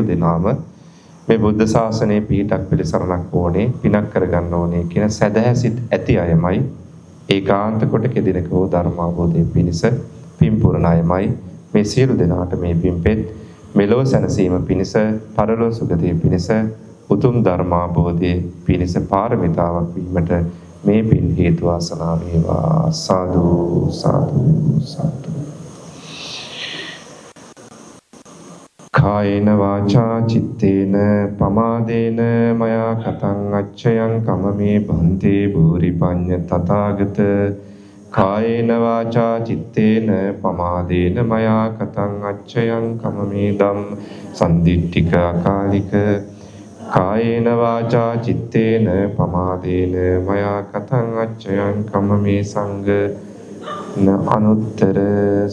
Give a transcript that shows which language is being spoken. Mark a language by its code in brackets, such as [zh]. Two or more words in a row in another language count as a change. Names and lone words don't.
[si] දෙනාම මේ බුද්ධ ශාසනයේ පිහිටක් පිළිසරණක් ඕනේ, පිනක් කරගන්න ඕනේ කියන සදහැසිත ඇති අයමයි ඒකාන්ත කොට කෙදිනක වූ ධර්මාභෝධය පිණිස පින් පුරන අයමයි මේ සියලු දෙනාට මේ පින්පෙත් මෙලොව සැනසීම පිණිස, පරලොව සුගතිය පිණිස, උතුම් ධර්මාභෝධය පිණිස පාරමිතාවක් වීමට මේ පින් හේතු වාසනා වේවා. [pi] සාදු සාදු සාදු. කායේන වාචා චිත්තේන පමාදේන මයා කතං අච්චයං කමමේ බන්තේ භූරි පඤ්ඤ තථාගත. කායේන වාචා චිත්තේන පමාදේන මයා කතං අච්චයං කමමේ ධම්ම සම්දිට්ඨික අකාලික. කායේන වාචා චිත්තේන පමාදේන මයා කතං අච්චයං කමමේ සංඝ න අනුත්තර.